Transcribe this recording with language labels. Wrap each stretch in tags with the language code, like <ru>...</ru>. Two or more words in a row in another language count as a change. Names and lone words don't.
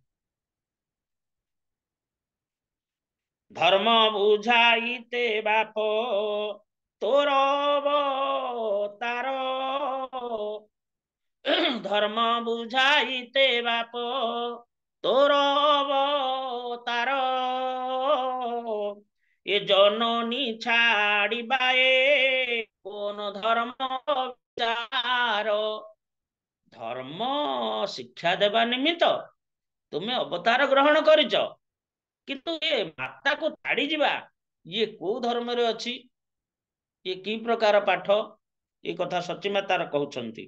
<or>ଧର୍ମ ବୁଝାଇତେ ବାପ ତୋର ଅବତାର, ଧର୍ମ ବୁଝାଇତେ ବାପ ତୋର ଅବତାର, ଏ ଜନନୀ ଛାଡ଼ିବାଏ କୋନ ଧର୍ମ ବିଚାର। ଧର୍ମ ଶିକ୍ଷା ଦେବା ନିମିତ୍ତ ତୁମେ ଅବତାର ଗ୍ରହଣ କରିଛ, କିନ୍ତୁ ଏ ମାତାକୁ ଛାଡି ଯିବା ଇଏ କୋଉ ଧର୍ମରେ ଅଛି, ଇଏ କି ପ୍ରକାର ପାଠ, ଏ କଥା ସଚୀମାତାର କହୁଛନ୍ତି।</or>